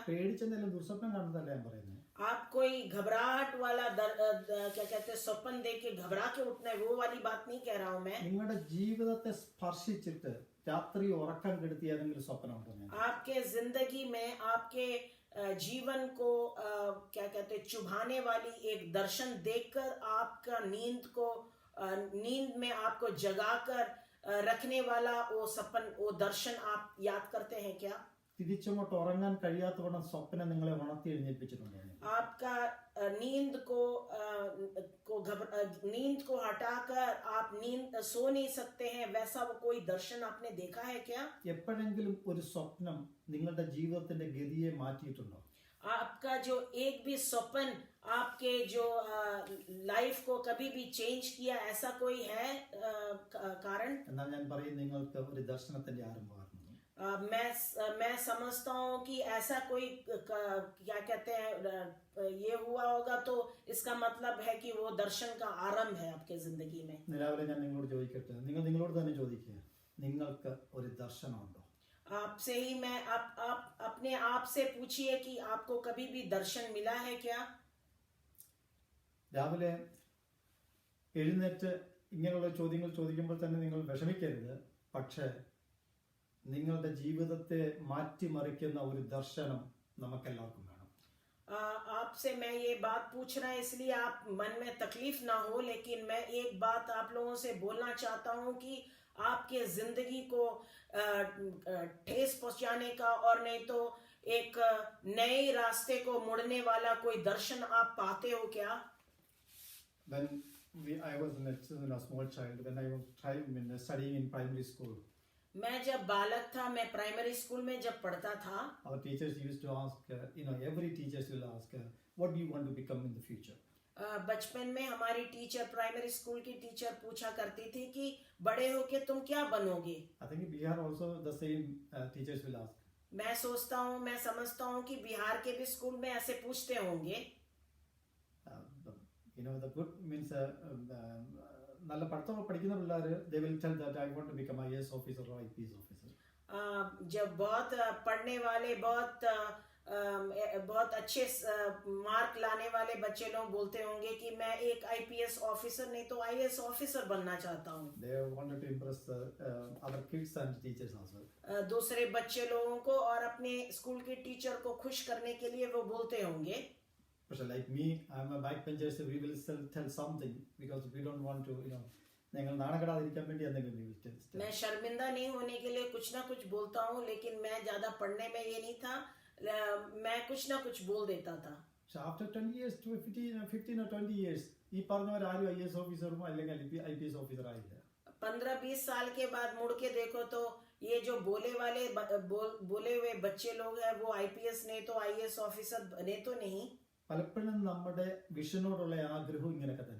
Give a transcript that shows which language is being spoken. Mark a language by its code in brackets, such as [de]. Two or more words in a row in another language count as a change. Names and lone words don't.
[ml] പേടിച്ചെന്തെങ്കിലും ദുസ്വപ്നം കാണുന്നതല്ല ഞാൻ പറയുന്നത്. [hi] आप कोई घबराहट वाला क्या कहते हैं स्वप्न देख के घबरा के उठना है वो वाली बात नहीं कह रहा हूँ मैं. [ml] നിങ്ങളുടെ ജീവിതത്തെ സ്പർശിച്ചിട്ട് രാത്രി ഉറക്കം കെടുത്തി ഏതെങ്കിലും സ്വപ്നം ഉണ്ടോ? [hi] आपके जिंदगी में आपके जीवन को क्या कहते हैं चुभाने वाली एक दर्शन देखकर आपका नींद में आपको जगाकर रखने वाला वो सपन वो दर्शन आप याद करते हैं क्या? [ml] തിരിച്ചങ്ങോട്ട് ഉറങ്ങാൻ കഴിയാത്തവണ്ണം സ്വപ്നം നിങ്ങളെ ഉണർത്തി എഴുന്നേൽപ്പിച്ചിട്ടുണ്ടോ? [hi] आपका नींद को हटाकर आप नींद सो नहीं सकते हैं वैसा वो कोई दर्शन आपने देखा है क्या? [ml] എപ്പോഴെങ്കിലും ഒരു സ്വപ്നം നിങ്ങളുടെ ജീവിതത്തിന്റെ ഗതിയെ മാറ്റിയിട്ടുണ്ടോ? [hi] आपका जो एक भी स्वप्न आपके जो लाइफ को कभी भी चेंज किया ऐसा कोई है कारण? [ml] എന്നാൽ ഞാൻ പറയും നിങ്ങൾക്ക് ഒരു ദർശനത്തിന്റെ ആരംഭമാണ്. [hi] मैं समझता हूँ कि ऐसा कोई क्या कहते हैं ये हुआ होगा तो इसका मतलब है कि वो दर्शन का आरंभ है आपके जिंदगी में. [ml] നിലവിലെ ഞാൻ നിങ്ങളോട് ചോദിക്കട്ടെ, നിങ്ങളോട് തന്നെ ചോദിക്കുക, നിങ്ങൾക്ക് ഒരു ദർശനമുണ്ടോ? [hi] आपसे ही मैं आप अपने आप से पूछिए कि आपको कभी भी दर्शन मिला है क्या? [ml] രാവിലെ എഴുന്നേറ്റ് ഇങ്ങനെയുള്ള ചോദ്യങ്ങൾ ചോദിക്കുമ്പോൾ തന്നെ നിങ്ങൾ വിഷമിക്കരുത്. പക്ഷേ നിങ്ങളുടെ ജീവിതത്തെ മാറ്റിമറിക്കുന്ന ഒരു ദർശനം നമുക്കെല്ലാവർക്കും വേണം. [hi] आपसे मैं ये बात पूछ रहा है इसलिए आप मन में तकलीफ ना हो, लेकिन मैं एक बात आप लोगों से बोलना चाहता हूँ कि आपके जिंदगी को ठेस पहुंचाने का और नहीं तो एक नए रास्ते को मुड़ने वाला कोई दर्शन आप पाते हो क्या? [en] When I was a small child, when I was studying in primary school, [hi] मैं जब बालक था, मैं प्राइमरी स्कूल में जब पढ़ता था, [en] our teachers used to ask, every teachers will ask, what do you want to become in the future? [hi] बचपन में हमारी टीचर, प्राइमरी स्कूल की टीचर पूछा करती थी कि बड़े होके तुम क्या बनोगे? [en] I think in Bihar also the same teachers will ask. [hi] मैं समझता हूँ कि बिहार के भी स्कूल में ऐसे पूछते होंगे. [en] The good means [ml] നല്ല പഠിത്തം പഠിക്കുന്ന പിള്ളേർ [en] they will tell that I want to become IAS officer or IPS officer. [hi] जब बहुत पढ़ने वाले बहुत अच्छे मार्क लाने वाले बच्चे लोग बोलते होंगे कि मैं एक IPS ऑफिसर नहीं तो IAS ऑफिसर बनना चाहता हूँ. [en] They wanted to impress other kids and teachers as well. [hi] दूसरे बच्चे लोगों को और अपने स्कूल के टीचर को खुश करने के लिए वो बोलते होंगे. [en] But like me, I'm a backbencher, so we will still tell something because we don't want to, [ml] ഞങ്ങൾ നാണക്കെടാതിരിക്കാൻ വേണ്ടി എന്തെങ്കിലും. [hi] मैं शर्मिंदा नहीं होने के लिए कुछ ना कुछ बोलता हूँ, लेकिन मैं ज्यादा पढ़ने में ये नहीं था, मैं कुछ ना कुछ बोल देता था. [en] So after 20 years to 15 or 20 years, [ml] ഈ പറഞ്ഞവരാരും IAS ഓഫീസറും അല്ലെങ്കിൽ IPS ഓഫീസർ ആയില്ല. [hi] 15-20 साल के बाद मुड़ के देखो तो ये जो बोले हुए बच्चे लोग हैं वो IPS नहीं तो IAS ऑफिसर बने तो नहीं. [ml] പലപ്പോഴും നമ്മുടെ വിഷനോടുള്ള ആഗ്രഹവും ഇങ്ങനെയൊക്കെ തന്നെ.